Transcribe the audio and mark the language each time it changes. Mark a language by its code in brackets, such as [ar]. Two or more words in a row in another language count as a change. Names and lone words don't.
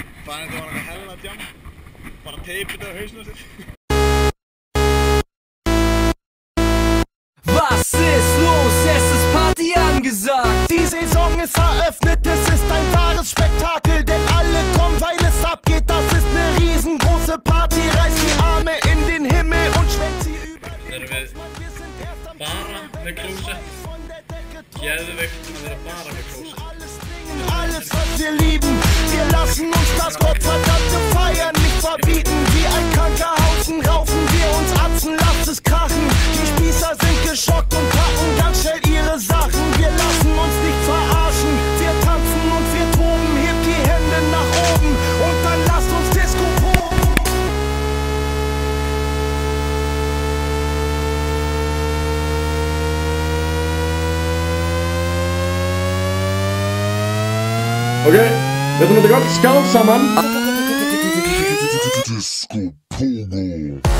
[is] Staðan var eitthvað hella djam. Bara teipið á hausnum sér. [de] Was ist los? Es ist Party angesagt. Die Saison ist eröffnet, es ist ein wahres Spektakel, denn alle kommen, weil es abgeht. Das ist eine riesengroße Party, reißt die Arme in den Himmel und schwenkt sie über. Wir sind erst am [is] bara með klósett. Geðveikt að vera bara með klósett. [de] Alles, was wir lieben, wir lassen uns das Gottverdammte feiern nicht verbieten. Wie ein kranker Haufen raufen wir uns Atzen, lasst es krachen. Die Spießer sind geschockt und packen ganz schnell ihre Sachen. Wir lassen uns nicht verarschen, wir tanzen und wir toben. Hebt die Hände nach oben und dann lasst uns Disco proben. [is] Ok, við ætlum að taka öll skál saman. Disco Pogo.